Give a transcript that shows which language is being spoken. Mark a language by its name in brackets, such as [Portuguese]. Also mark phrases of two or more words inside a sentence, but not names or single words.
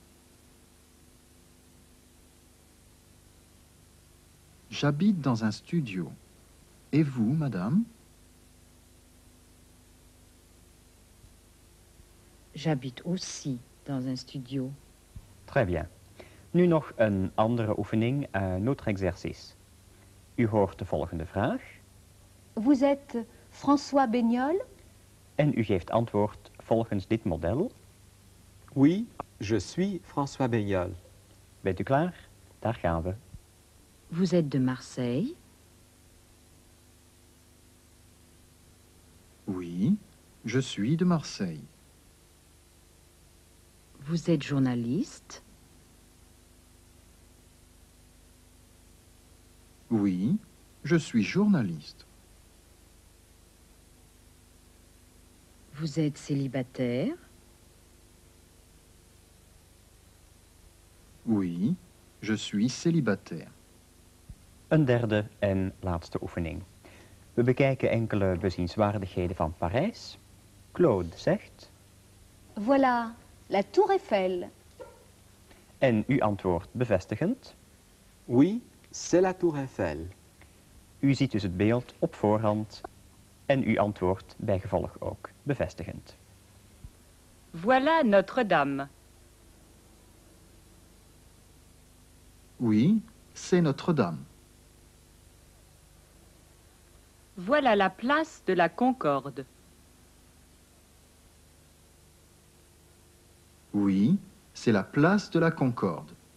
[French] J'habite dans un studio. Et vous, madame? J'habite aussi dans un studio. Très bien. [Dutch] Nu nog een andere oefening, een [French] autre exercice. [Dutch] U hoort de volgende vraag [French] Vous êtes François Beignol? [Dutch] en u geeft antwoord volgens dit model. [French] Oui, je suis François Beignol. [Dutch] Bent u klaar? Daar gaan we. [French] Vous êtes de Marseille? Oui, je suis de Marseille. Vous êtes journaliste? Oui, je suis journaliste. Vous êtes célibataire? Oui, je suis célibataire. [Dutch] Een derde en laatste oefening. We bekijken enkele bezienswaardigheden van Parijs. Claude zegt [French] Voilà, la Tour Eiffel. [Dutch] en u antwoordt bevestigend. [French] Oui, c'est la Tour Eiffel. [Dutch] U ziet dus het beeld op voorhand en u antwoordt bijgevolg ook bevestigend. [French] Voilà Notre-Dame. Oui, c'est Notre-Dame. Voilà la place de la Concorde. Oui, c'est la place de la Concorde.